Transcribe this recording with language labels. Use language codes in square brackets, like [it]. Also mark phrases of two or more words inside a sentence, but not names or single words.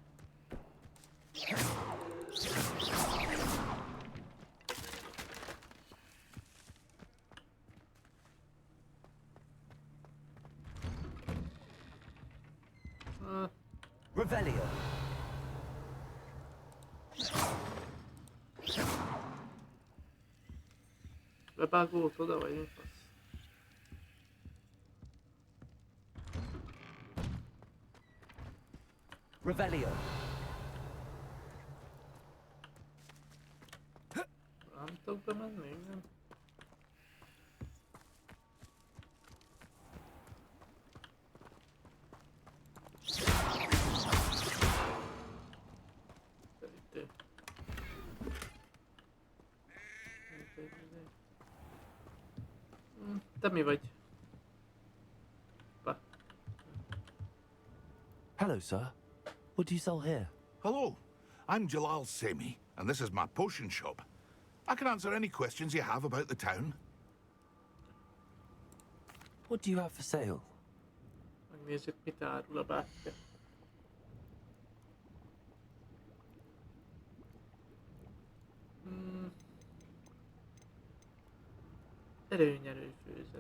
[hu] Revelio. Bevágót oda, vagy mi fasz? Revelio. Nem tudok bemenni, még nem? Terítő. Te mi vagy? Ba. [en] Hello, sir. What do you sell here? Hello, I'm Jalal Semi, and this is my potion shop. I can answer any questions you have about the town. What do you have for sale? [hu] Megnézzük, mit árul a bátyja. Erőnyerő főzet.